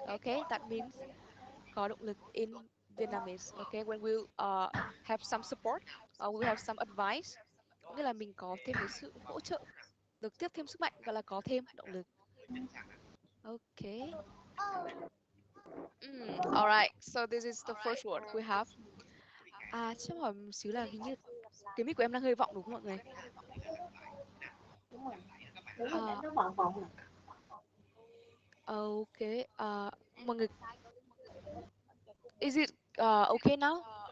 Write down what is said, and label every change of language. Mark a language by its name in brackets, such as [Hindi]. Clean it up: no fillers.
[English] Okay, that means [Vietnamese] có động lực [English] in Vietnamese. Okay, when we have some support, we have some advice. [Vietnamese] Có nghĩa là mình có thêm cái sự hỗ trợ, được tiếp thêm sức mạnh, gọi là có thêm động lực. [English] Okay. Alright, so this is the first word we have. [Vietnamese] Cho em hỏi một xíu là hình như cái mic của em đang hơi vọng đúng không mọi người? Đúng rồi. Đúng rồi, để À, nó vòng vòng này. [English] Okay. [Vietnamese] Mọi người, [English] is it okay now?